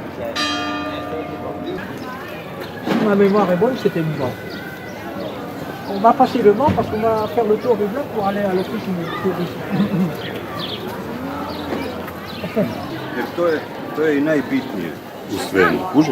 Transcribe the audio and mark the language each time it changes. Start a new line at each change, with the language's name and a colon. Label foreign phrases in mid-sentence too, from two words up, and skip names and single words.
French: Si ma mémoire est bonne, c'était vivant. va passer devant parce qu'on va faire le tour du bloc pour aller à l'office touriste.
Croatian: Jer to je i najbitnije u svemu, kužiš?